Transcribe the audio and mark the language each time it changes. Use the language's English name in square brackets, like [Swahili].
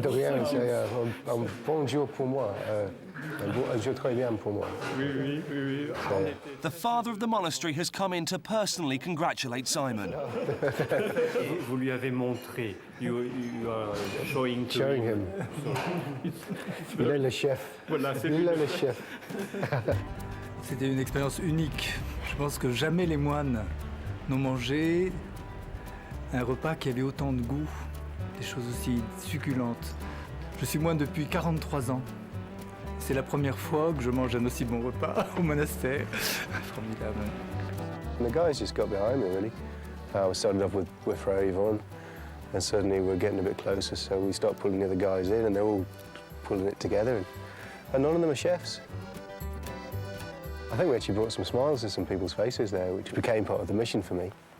[French] De rien, c'est un bon jour pour moi. Un jour très bien pour moi. Oui, oui, oui. [English] The father of the monastery has come in to personally congratulate Simon. [French] Vous lui avez montré. [English] You are showing to Showing him. [French] Il est le chef. Voilà, c'est Il est le chef. C'était une expérience unique. Je pense que jamais les moines n'ont mangé un repas qui avait autant de goût, des choses aussi succulentes. Je suis moine depuis 43 ans. C'est la première fois que je mange un aussi bon repas au monastère. Formidable. [English] The guys just got behind me, really. I started off with Frère Yvonne, and suddenly we're getting a bit closer, so we start pulling the other guys in, and they're all pulling it together, and none of them are chefs. I think we actually brought some smiles to some people's faces there, which became part of the mission for me.